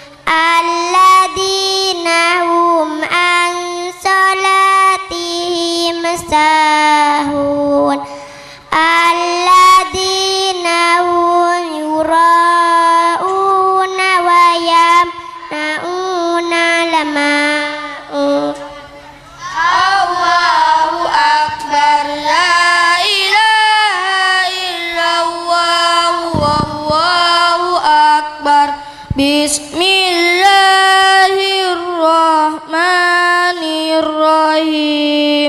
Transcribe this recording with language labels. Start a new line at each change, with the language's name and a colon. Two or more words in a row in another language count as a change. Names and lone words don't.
Arabic: الذين هم عن صلاتهم ساهون الذين هم يراءون ويمنعون الماعون. الله أكبر، لا إله إلا الله، الله أكبر. بسم الله الرحمن الرحيم.